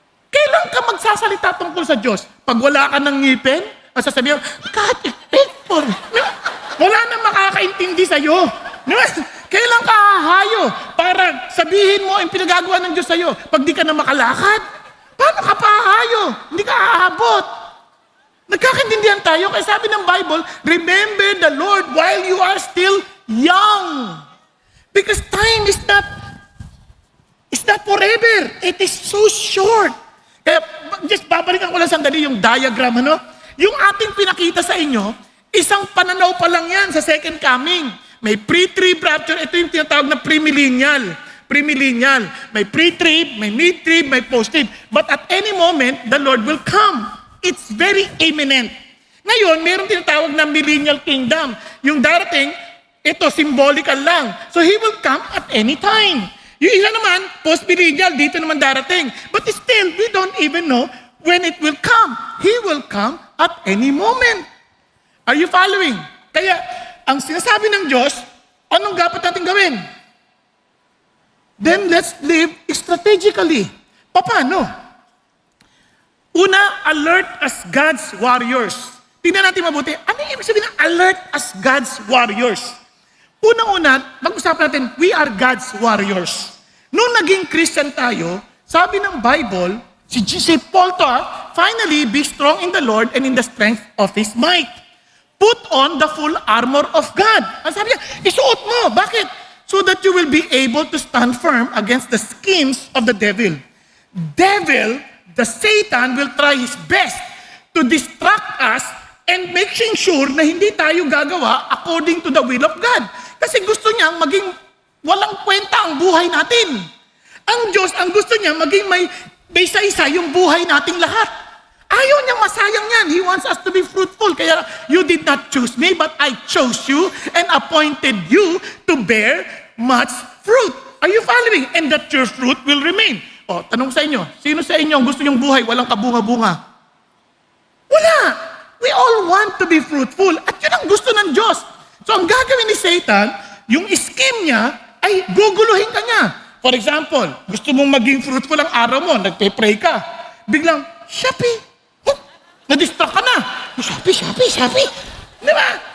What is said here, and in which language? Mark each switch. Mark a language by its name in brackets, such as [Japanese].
[Filipino] Kailan ka magsasalita tungkol sa Diyos? Pag wala ka ng ngipin, sasabihin mo, [English] God is faithful. [Filipino] Wala nang makakaintindi sa'yo. Kailan ka hahayo para sabihin mo ang pinagagawa ng Diyos sa'yo pag di ka na makalakad? Paano ka pa hahayo? Hindi ka aabot. Nagkakaintindihan tayo, kaya sabi ng Bible, [English] remember the Lord while you are still young. Because time is not forever. It is so short. [Filipino] Kaya just babalikan ko lang sandali yung diagram, ano? Yung ating pinakita sa inyo, isang pananaw pa lang yan sa second coming. May pre-trib rapture, ito yung tinatawag na premillennial. Premillennial. May pre-trib, may mid-trib, may post-trib. [English] But at any moment, the Lord will come. It's very imminent. [Filipino] Ngayon, mayroong tinatawag na millennial kingdom. Yung darating, ito, symbolical lang. [English] So He will come at any time. [Filipino] Yung isa naman, post-millennial, dito naman darating. [English] But still, we don't even know when it will come. He will come at any moment. Are you following? [Filipino] Kaya, ang sinasabi ng Diyos, anong dapat natin gawin? [English] Then let's live strategically. [Filipino] Paano? Una, [English] alert as God's warriors. [Filipino] Tingnan natin mabuti, ano yung ibig sabihin ng alert as God's warriors? Unang-una, mag-usapan natin, [English] we are God's warriors. [Filipino] Nung naging Christian tayo, sabi ng Bible, si Paul to, [English] finally, be strong in the Lord and in the strength of His might. Put on the full armor of God. [Filipino] Ang sabi niya, isuot mo. Bakit? [English] So that you will be able to stand firm against the schemes of the devil. Devil, the Satan, will try his best to distract us and making sure [Filipino] na hindi tayo gagawa [English] according to the will of God. [Filipino] Kasi gusto niyang maging walang kwenta ang buhay natin. Ang Diyos, ang gusto niya maging may isa-isa yung buhay nating lahat. Ayaw niyang masayang yan. [English] He wants us to be fruitful. Kaya, you did not choose me, but I chose you and appointed you to bear much fruit. Are you following? And that your fruit will remain. [Filipino] O, tanong sa inyo, sino sa inyo ang gusto niyong buhay walang kabunga-bunga? Wala. [English] We all want to be fruitful. [Filipino] At yun ang gusto ng Diyos. So, ang gagawin ni Satan, yung scheme niya, ay guguluhin ka niya. [English] For example, [Filipino] gusto mong maging fruitful ang araw mo, nagpe-pray ka. Biglang, Shopee! Na-distract ka na. Shopee. Di ba?